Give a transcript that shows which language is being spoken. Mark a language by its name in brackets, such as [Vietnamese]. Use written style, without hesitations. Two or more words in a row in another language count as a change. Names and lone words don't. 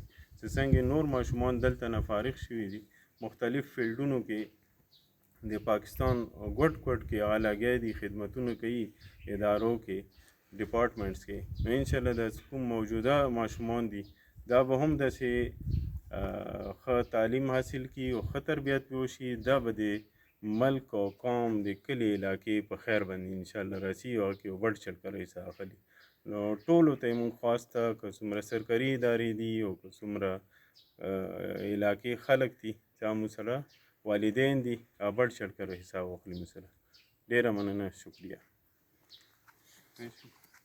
[Pashto] چې څنګه نور ماشومان دلته نه فارغ شوي دي مختلف فیلډونو کې د پاکستان ګوټ ګوټ کې هغه لګیا دي، خدمتونه کوي ادارو کې، ډپارټمنټس کې. نو انشاءالله دا کوم موجوده ماشومان دي دا به هم داسې ښه تعلیم حاصل کړي او ښه تربیت به وشي. دا به د ملک او قوم د کلي علاقې په خیر باندې انشاءالله راسي او هغه کې [Urdu] بڑھ چڑھ کر حصہ [Pashto] اخلي. نو ټولو ته یې مونږ خواسته که څومره سرکاري ادارې دي او که څومره علاقې خلک دي چې مو سره والدین دي [Urdu] بڑھ چڑھ کر حصہ [Pashto] واخلي مو سره. ډېره مننه، شکریه.